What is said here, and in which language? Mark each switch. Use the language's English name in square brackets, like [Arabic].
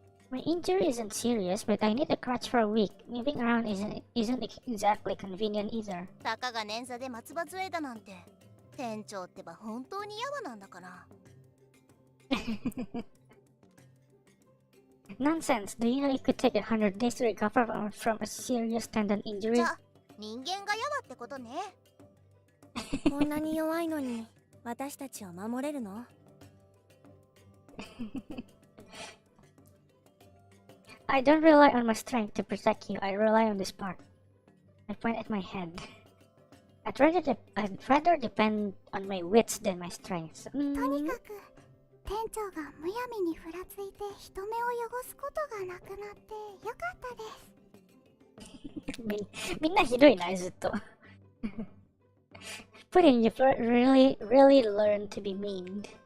[English] My injury isn't serious, but I need a crutch for a week. Moving around isn't exactly convenient either. [Japanese] たかが捻挫で松葉杖だなんて、店長ってば本当にやわなんだから。 [English] Nonsense! Do you know it could take 100 days to recover from a serious tendon [Japanese] じ [English] injury? [Japanese] ゃ、人間がやわってことね。こんなに弱いのに私たちを守れるの？ [English] I don't rely on my strength to protect you. I rely on this part. I point at my head. I'd rather depend on my wits than my strength. [Japanese] とにかく店長がむやみにふらついて人目を汚すことがなくなってよかったです。みんなひどいな、ずっと。 [English] Pudding, you really learn to be mean.